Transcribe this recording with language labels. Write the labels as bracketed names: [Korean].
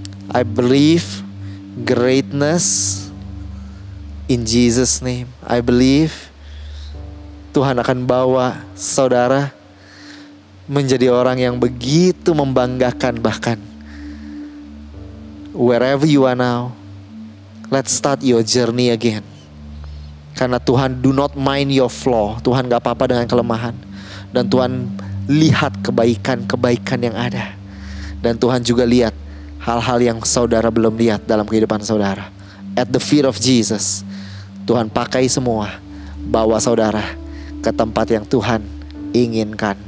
[English] I believe greatness in Jesus name. I believe [Indonesian] Tuhan akan bawa saudara menjadi orang yang begitu membanggakan. [English] Bahkan wherever you are now, let's start your journey again. [Indonesian] Karena Tuhan [English] do not mind your flaw. [Indonesian] Tuhan gak apa-apa dengan kelemahan. Dan Tuhan lihat kebaikan-kebaikan yang ada. Dan Tuhan juga lihat hal-hal yang saudara belum lihat dalam kehidupan saudara. [English] At the feet of Jesus, [Indonesian] Tuhan pakai semua, bawa saudara ke tempat yang Tuhan inginkan.